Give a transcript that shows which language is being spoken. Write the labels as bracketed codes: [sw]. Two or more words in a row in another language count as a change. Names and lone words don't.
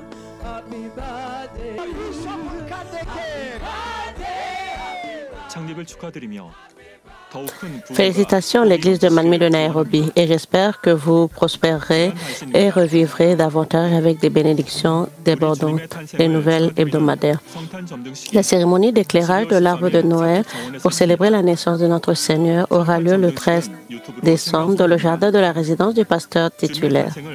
[en] Happy birthday. [ko] 창립을 축하드리며 [fr] Félicitations à l'église de Manmin de Nairobi et j'espère que vous prospérerez et revivrez davantage avec des bénédictions débordantes, des nouvelles hebdomadaires. La cérémonie d'éclairage de l'arbre de Noël pour célébrer la naissance de notre Seigneur aura lieu le 13 décembre dans le jardin de la résidence du pasteur titulaire.